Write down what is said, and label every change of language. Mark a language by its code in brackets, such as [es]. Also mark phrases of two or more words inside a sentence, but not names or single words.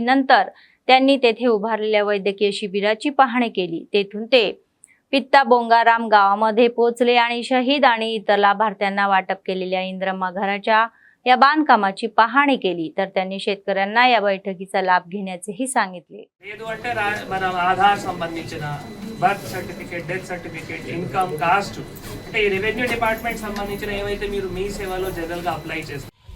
[mr] नंतर त्यांनी तेथे उभारलेल्या वैद्यकीय शिबिराची पाहणी केली। तेथून ते पित्ता बोंगाराम गावामध्ये पोहोचले आणि शहीद आणि इतर लाभार्थ्यांना वाटप केलेल्या इंद्रम्मा घराच्या या बांधकामाची पाहणी केली। तर त्यांनी शेतकऱ्यांना या बैठकीचा लाभ घेण्याचेही सांगितले। [te] आधार संबंधिंచిన [en] birth certificate, death certificate, income, caste [te] అంటే ఈ [en] revenue department [te] సంబంధించిన ఏవైతే మీరు మీ సేవలో జనరల్ గా అప్లై చేస్తారు।